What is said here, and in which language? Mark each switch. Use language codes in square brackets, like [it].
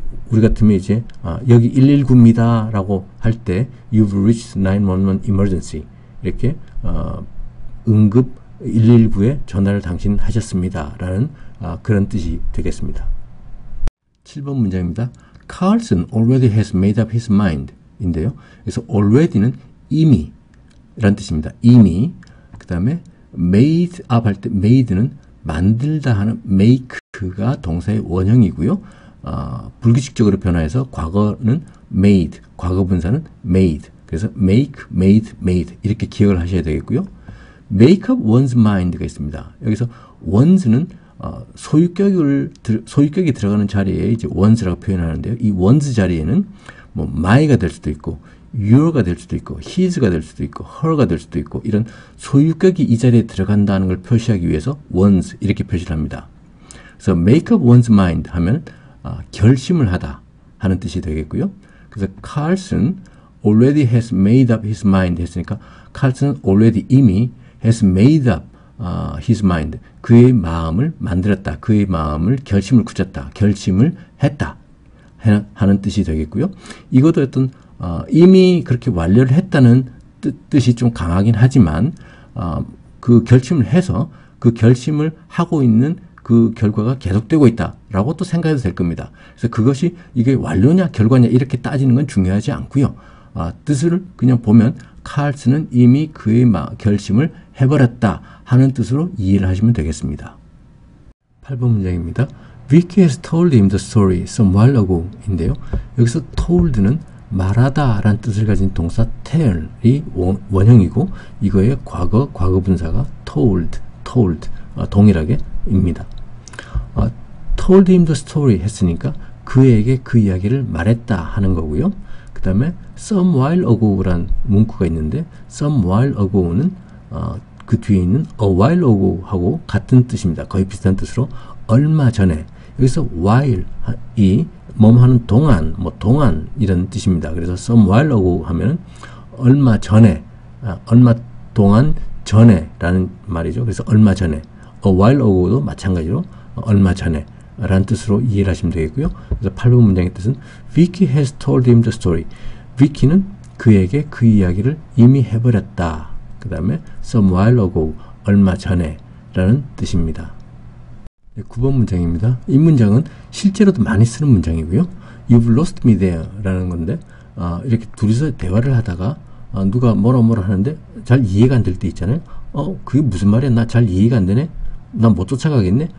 [ko] 우리 같으면 이제 여기 119입니다 라고 할 때 [en] You've reached 911 emergency [ko] 이렇게 응급 119에 전화를 당신 하셨습니다 라는 그런 뜻이 되겠습니다. 7번 문장입니다. [en] Carlson already has made up his mind 인데요. [ko] 그래서 already는 이미 라는 뜻입니다. 이미. 그 다음에 made up 할 때 made는 만들다 하는 make가 동사의 원형이고요. 불규칙적으로 변화해서 과거는 made, 과거 분사는 made. 그래서 make, made, made 이렇게 기억을 하셔야 되겠고요. make up one's mind가 있습니다. 여기서 one's는 소유격이 들어가는 자리에 이제 one's라고 표현하는데요. 이 one's 자리에는 뭐 my가 될 수도 있고 your가 될 수도 있고 his가 될 수도 있고 her가 될 수도 있고 이런 소유격이 이 자리에 들어간다는 걸 표시하기 위해서 one's 이렇게 표시를 합니다. 그래서 make up one's mind 하면 결심을 하다 하는 뜻이 되겠고요. 그래서 [en] Carlson already has made up his mind [ko] 했으니까 Carlson already 이미 [en] has made up his mind [ko] 그의 마음을 만들었다. 그의 마음을 결심을 굳혔다. 결심을 했다 하는 뜻이 되겠고요. 이것도 어떤 이미 그렇게 완료를 했다는 뜻이 좀 강하긴 하지만 그 결심을 해서 그 결심을 하고 있는 그 결과가 계속되고 있다라고 또 생각해도 될 겁니다. 그래서 그것이 이게 완료냐 결과냐 이렇게 따지는 건 중요하지 않고요. 뜻을 그냥 보면 칼슨은 이미 그의 결심을 해버렸다 하는 뜻으로 이해를 하시면 되겠습니다. 8번 문장입니다. [en] Vicky has told him the story some while ago 인데요. [ko] 여기서 told는 말하다 라는 뜻을 가진 동사 tell이 원형이고 이거의 과거 분사가 told 동일하게 입니다. told him the story 했으니까 그에게 그 이야기를 말했다 하는 거고요. 그 다음에 some while ago라는 문구가 있는데 some while ago는 그 뒤에 있는 a while ago 하고 같은 뜻입니다. 거의 비슷한 뜻으로 얼마 전에 여기서 while 이 하는 동안 동안 이런 뜻입니다. 그래서 some while ago 하면 얼마 전에 얼마 동안 전에 라는 말이죠. 그래서 얼마 전에 a while ago도 마찬가지로 얼마 전에 라는 뜻으로 이해를 하시면 되겠고요. [en] 그래서 8번 문장의 뜻은 Vicky has told him the story. [ko] Vicky는 그에게 그 이야기를 이미 해버렸다. 그 다음에 some while ago 얼마 전에 라는 뜻입니다. 9번 문장입니다. 이 문장은 실제로도 많이 쓰는 문장이고요. [en] You've lost me there [ko] 라는 건데 이렇게 둘이서 대화를 하다가 누가 뭐라 하는데 잘 이해가 안 될 때 있잖아요. 그게 무슨 말이야? 나 잘 이해가 안 되네? 나 못 쫓아가겠네?